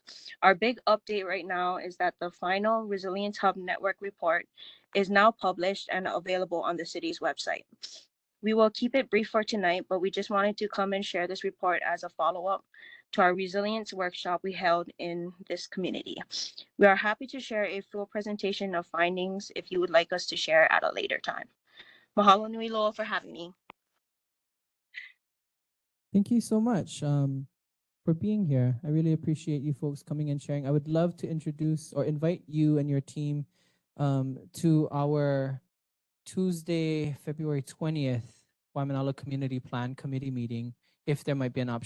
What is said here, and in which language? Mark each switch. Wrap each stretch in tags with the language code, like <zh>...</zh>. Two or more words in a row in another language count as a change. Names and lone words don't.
<en>Our big update right now is that the final Resilience Hub Network report is now published and available on the city's website. We will keep it brief for tonight, but we just wanted to come and share this report as a follow-up to our resilience workshop we held in this community. We are happy to share a full presentation of findings if you would like us to share at a later time.</en> <haw>Mahalo nui loa</haw> <en>for having me. Thank you so much for being here. I really appreciate you folks coming and sharing. I would love to introduce or invite you and your team to our Tuesday, February 20th, Waimanalo Community Plan Committee meeting, if there might be an option.</en>